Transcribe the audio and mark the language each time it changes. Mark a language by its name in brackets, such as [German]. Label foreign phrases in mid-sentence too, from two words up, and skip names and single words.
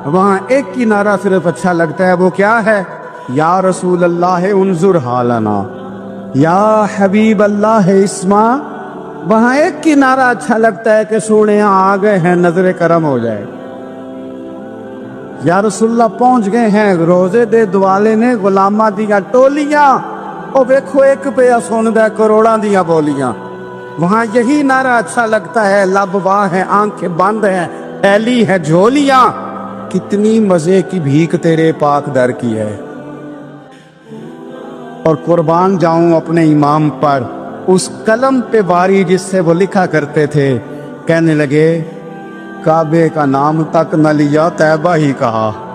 [Urdu] وہاں ایک کی نعرہ صرف اچھا لگتا ہے، وہ کیا ہے؟ [Arabic] یا رسول اللہ انظر حالنا، یا حبیب اللہ اسما۔ [Urdu] وہاں ایک کی نعرہ اچھا لگتا ہے کہ سونے آ گئے ہیں، نظر کرم ہو جائے۔ یا رسول اللہ پہنچ گئے ہیں [Punjabi] روزے دے دوالے نے غلاماں دیاں ٹولیاں او ویکھو ایک پہ سندا کروڑاں دیاں بولیاں [Urdu] وہاں یہی نعرہ اچھا لگتا ہے لب واہ ہے آنکھیں بند ہے پھیلی ہے جھولیاں کتنی مزے کی بھیک تیرے پاک در کی ہے اور قربان جاؤں اپنے امام پر اس قلم پہ باری جس سے وہ لکھا کرتے تھے کہنے لگے کعبے کا نام تک نہ لیا طیبہ ہی کہا